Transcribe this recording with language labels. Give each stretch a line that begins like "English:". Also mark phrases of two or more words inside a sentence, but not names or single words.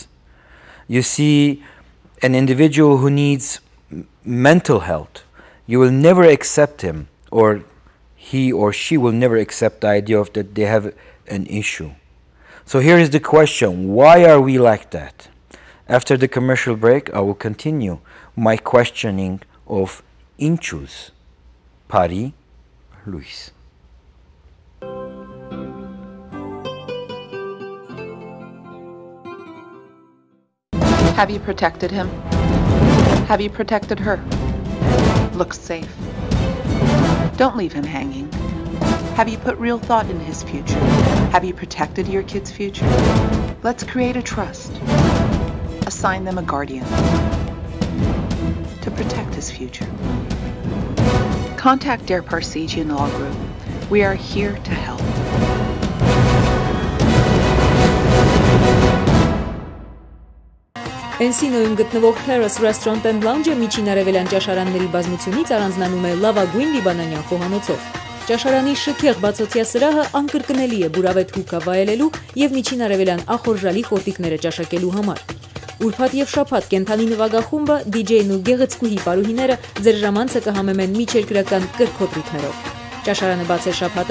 English: You see an individual who needs mental health, you will never accept him, or he or she will never accept the idea of that they have an issue. So here is the question, why are we like that? After the commercial break, I will continue my questioning of inchus.
Armenian: Բարի լույս.
English: Have you protected him? Have you protected her? Looks safe. Don't leave him hanging. Have you put real thought in his future? Have you protected your kid's future? Let's create a trust. Assign them a guardian to protect his future. Contact Der Parsegian Law Group. We are here to help.
Armenian: Էնսինոյում գտնվող Terrace Restaurant and Lounge-ը միջին արևելյան ճաշարանների բազմությունից առանձնանում է լավագույն լիբանանյան խոհանոցով։ Ճաշարանի շքեղ բացօթյա սրահը անկրկնելի է բուրավետ հուկա վայելելու եւ միջին արևելյան ախորժալի խորտիկները ճաշակելու համար։ Ուրբաթ եւ շաբաթ կենթանի նվագախումբը, DJ-ն ու գեղեցկուհի պարուհիները ձեր ժամանցը կհամեմեն միջերկրական կրքոտրիկներով։ Ճաշարանը բաց է շաբաթը